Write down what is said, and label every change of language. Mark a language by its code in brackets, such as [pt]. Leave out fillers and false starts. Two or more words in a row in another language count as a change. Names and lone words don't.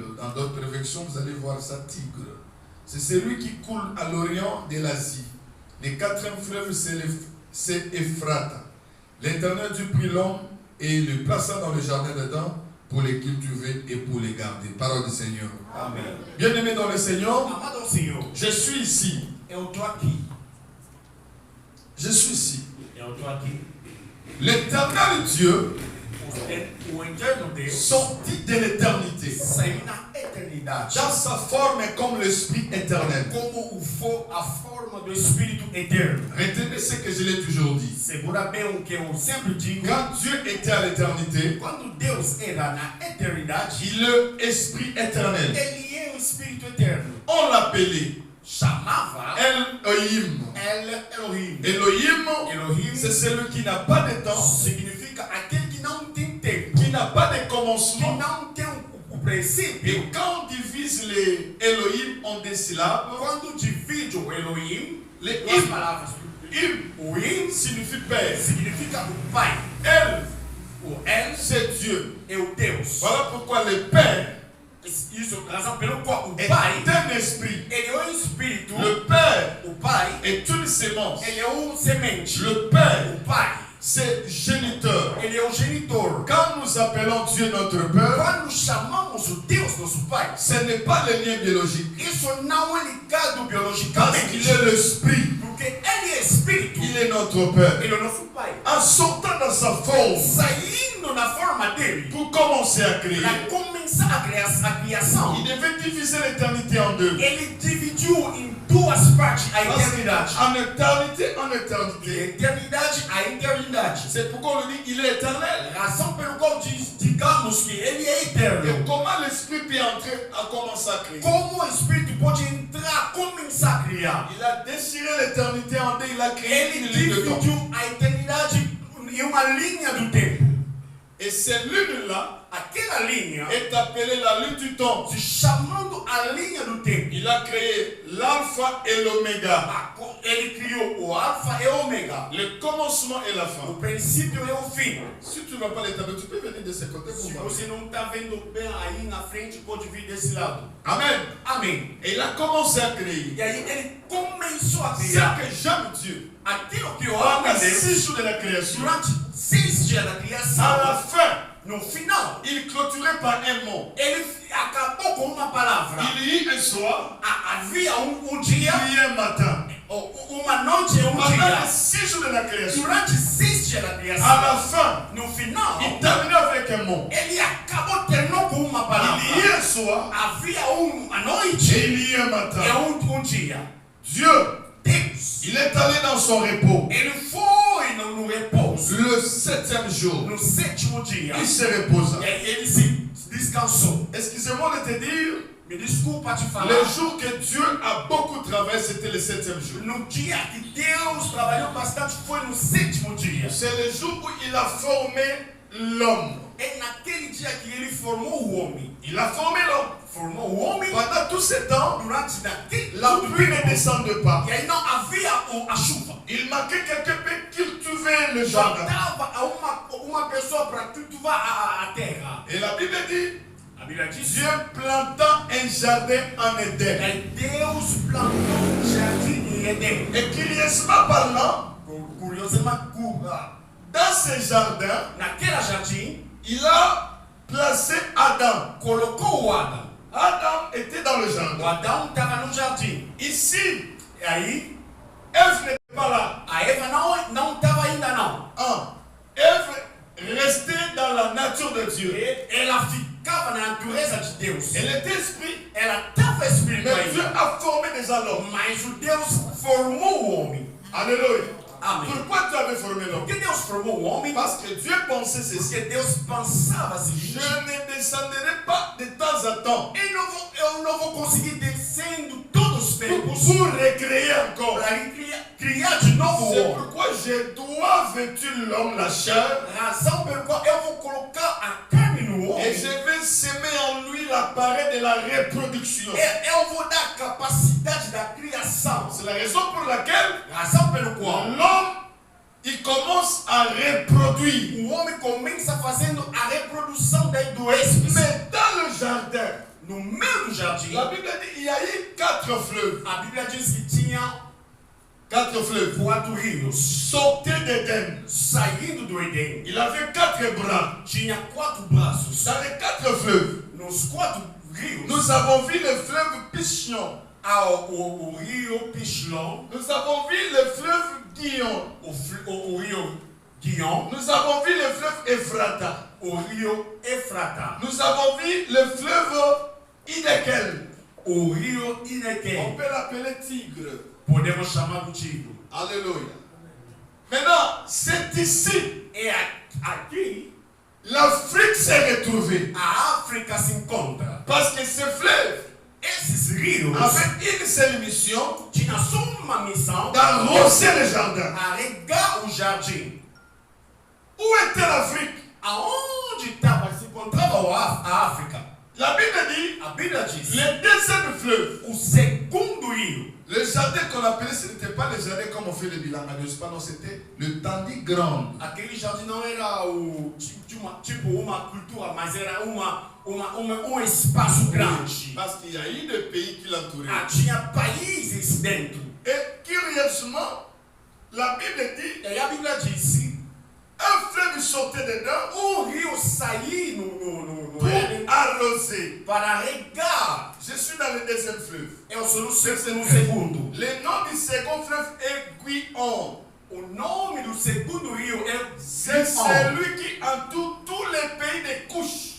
[fr] Dans d'autres versions, vous allez voir ça, Tigre. C'est celui qui coule à l'orient de l'Asie. Le 4e fleuve, c'est Ephrata. L'Éternel Dieu prit l'homme et le plaça dans le jardin d'Éden pour les cultiver et pour les garder. Parole du Seigneur. Amen. Bien-aimé dans le Seigneur, [pt] Amado Senhor, [fr] je suis ici. [pt] eu tô aqui. [fr] Je suis ici. [pt] Eu tô aqui. [fr] L'éternel Dieu, [pt] O eterno Deus [fr] sorti de l'éternité, [pt] saiu na eternidade. [fr] dans sa forme comme l'Esprit éternel. [pt] Como a forma do Espírito eterno. [fr] Retenez ce que je l'ai toujours dit. [pt] Segura bem o que eu sempre digo. [fr] Quand Dieu était à l'éternité, [pt] Quando Deus era na eternidade, [fr] il est l'Esprit éternel. [pt] ele é o Espírito eterno. [fr] On l'appelait [pt] Chamava Elohim. Elohim. [fr] Elohim, c'est celui qui n'a pas de temps, [pt] Significa aquele que não tem tempo, [fr] qui n'a pas de [pt] que [fr] commencement. [pt] não tem o princípio. [fr] Et quand on divise les Elohim en des syllabes, [pt] Quando divide o Elohim, [fr] les [pt] duas palavras. [fr] Im [pt] O Im [fr] signifie Père. [pt] significa o Pai. [fr] El, [pt] O El [fr] c'est Dieu. [pt] é o Deus. [fr] Voilà pourquoi le Père [pt] Isso é a razão pelo qual o [fr] est [pt] Pai, [fr] un esprit. [pt] ele é um Espírito. [fr] Le Père [pt] O Pai, [fr] est une sémence. [pt] ele é semente. [fr] Le Père, [pt] O Pai, [fr] c'est géniteur. [pt] ele é o genitor. [fr] Quand nous appelons Dieu notre Père, [pt] Quando chamamos o Deus nosso Pai, [fr] ce n'est pas le lien biologique. [pt] isso não é ligado [fr] Parce [pt] biologicamente. [fr] qu'il est l'esprit. [pt] Porque ele é Espírito. [fr] Il est notre Père. [pt] Ele é o nosso Pai. [fr] En sortant dans sa forme, [pt] Saindo na forma dele, [fr] pour commencer à créer, [pt] para começar a criação, [fr] il devait diviser l'éternité en deux. [pt] ele dividiu em duas partes a eternidade. [fr] En éternité, en [pt] De [fr] éternité. [pt] eternidade a eternidade. [fr] C'est pourquoi on dit il est éternel. [pt] Razão pelo qual digamos que ele é eterno. [fr] Et comment l'esprit peut entrer à commencer à créer? [pt] Como o Espírito pode entrar, começar a criar? [fr] Il a déchiré l'éternité en deux, il a créé [pt] Ele [fr] une ligne de temps. [pt] dividiu a eternidade em uma linha do tempo. [fr] Et cette ligne-là [pt] Aquela linha [fr] est appelée la ligne du temps. [pt] se chamando a linha do tempo. [fr] Il a créé l'alpha et l'oméga, [pt] Ele criou o alfa e o ômega, [fr] le commencement et la [pt] o [fr] fin. [pt] princípio e o fim. [fr] Si tu ne vois pas l'éternité, tu peux venir de ce côté pour [pt] Se [fr] voir. [pt] você não está vendo bem aí na frente, pode vir desse lado. [fr] Amen. [pt] Amém. [fr] Et il a commencé à créer. [pt] E aí ele começou a [fr] Ce [pt] criar [fr] que j'aime Dieu, [pt] aquilo que eu [fr] pendant [pt] amo a Deus [fr] 6 jours de la création, [pt] durante 6 dias da [fr] à la [pt] criação. [fr] fin, [pt] No final, [fr] il clôturait par un mot. [pt] ele acabou com uma palavra. [fr] Il y eut un soir, [pt] Havia [fr] il [pt] dia, [fr] y eut un matin. [pt] uma noite e [fr] Pendant [pt] dia. [fr] les 6 jours de la création, [pt] Durante 6 dias da [fr] à la [pt] criação, [fr] fin, [pt] no final, [fr] il terminait avec un mot. [pt] ele acabou terminou com uma palavra. [fr] Il y eut un soir, [pt] Havia uma [fr] et [pt] noite [fr] il y eut un matin. [pt] e dia. [fr] Dieu, [pt] Deus, [fr] il est allé dans son repos. [pt] ele foi no repouso. [fr] Le 7e jour, [pt] No 7º dia, [fr] il se reposa. [pt] ele se descansou. [fr] Excusez-moi de te dire, [pt] Me desculpa te falar. [fr] le jour que Dieu a beaucoup travaillé, c'était le 7e jour. [pt] No dia que Deus trabalhou bastante foi no 7º dia. [fr] C'est le jour où il a formé l'homme. [pt] É naquele dia que ele formou o homem. [fr] Il a formé l'homme. [pt] Formou o homem. [fr] Pendant tout ce temps, [pt] Durante naquele [fr] la pluie ne descendait pas. [pt] E aí não havia a chuva. [fr] Il manquait quelqu'un pour cultiver le jardin. [pt] Faltava uma pessoa para cultivar a terra. [fr] Et la Bible dit, [pt] A Bíblia diz: [fr] Dieu planta un jardin en Éden. [pt] Deus plantou jardim em Éden. [fr] Et curieusement parlant, [pt] Curiosamente, [fr] dans ce jardin, [pt] naquela jardim, [fr] il a placé Adam. [pt] colocou o Adão. [fr] Adam était dans le [pt] O [fr] jardin. [pt] Adão estava no jardim. [fr] Ici, [pt] E aí, [fr] Ève n'était pas là. [pt] a Eva não estava ainda não. [fr] Ève restait dans la nature de Dieu. [pt] Ela ficava na natureza de Deus. [fr] Elle était esprit. [pt] Ela estava estava espírito [fr] Mais Dieu [pt] ainda. [fr] a formé déjà l'homme. [pt] Mas o Deus formou o homem. [fr] Alléluia. [pt] Amém. [fr] Pourquoi Dieu avait formé l'homme? [pt] Por que Deus formou o homem? [fr] Parce que Dieu pensait ceci. [pt] Porque Deus pensava assim. [fr] Je ne descendrai pas de temps à temps [pt] Eu não vou conseguir descendo todos os tempos [fr] pour recréer encore. [pt] para criar de novo o [fr] C'est [pt] homem. [fr] pourquoi je dois vêtir l'homme la chair [pt] Razão pelo qual eu vou colocar a carne no [fr] et [pt] homem. [fr] je vais semer en lui l'appareil de la reproduction. [pt] Eu vou dar a capacidade da criação. [fr] C'est la raison pour laquelle [pt] Razão pelo qual [fr] l'homme il commence à reproduire. [pt] o homem começa fazendo a reprodução do espírito. [fr] Mais dans le jardin, [pt] No meio do jardim, [fr] la Bible dit il y a eu 4 fleuves. [pt] a Bíblia diz que tinha [fr] 4 fleuves. [pt] 4 rios [fr] Sortez d'Éden. [pt] saindo do Éden. [fr] Il avait 4 bras. [pt] Tinha 4 braços. [fr] Dans les 4 fleuves, [pt] Nos 4 rios, [fr] nous avons vu le fleuve Pishon. [pt] há o rio Pichlon, [fr] Nous avons vu le fleuve Guion. [pt] o rio Guion, [fr] Nous avons vu le fleuve Ephrata. [pt] o rio Efrata, [fr] Nous avons vu le fleuve Hidekel. [pt] o rio [fr] On [pt] Inequém. [fr] peut l'appeler Tigre. [pt] Podemos chamar do Tigre. [fr] Alléluia. Maintenant, c'est ici. [pt] E aqui, [fr] L'Afrique s'est retrouvée. [pt] a África se encontra. [fr] Parce que ce fleuve [pt] Esses rios [fr] avait une seule mission [pt] tinham só uma missão: [fr] d'arroser le jardin. [pt] a regar o jardim. [fr] Où était l'Afrique? [pt] Aonde se encontrava a África? [fr] La Bible dit, [pt] A Bíblia diz: [fr] le deuxième fleuve, [pt] o segundo rio. [fr] le jardin qu'on appelait, ce n'était pas le jardin comme on fait le bilan, non, c'était le Tandi Grand. [pt] Aquele jardim não era uma cultura, mas era um espaço grande. [fr] Parce qu'il y a eu des pays qui l'entouraient. [pt] Tinha países dentro. [fr] Et curieusement, la Bible dit, [pt] E a Bíblia disse: [fr] un fleuve sortait dedans [pt] rio sair no [fr] pour [pt] Éden [fr] arroser. [pt] para regar. [fr] Je suis dans le deuxième fleuve. [pt] Eu sou no segundo. [fr] Le nom du second fleuve est Guion. [pt] O nome do segundo rio é [fr] C'est [pt] Guion. [fr] celui qui entoure tous les pays de couches.